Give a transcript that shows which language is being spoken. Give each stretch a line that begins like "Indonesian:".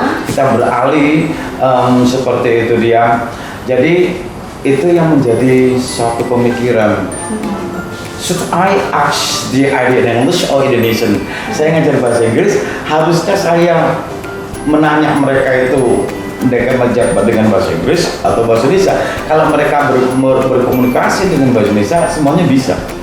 Indonesian: Kita beralih seperti itu dia. Jadi itu yang menjadi satu pemikiran.
English: Should I ask the idea in English or Indonesian?
Indonesian: Saya ngajar bahasa Inggris, haruskah saya menanya mereka itu mereka menjabat dengan bahasa Inggris atau bahasa Indonesia? Kalau mereka berkomunikasi dengan bahasa Indonesia, semuanya bisa.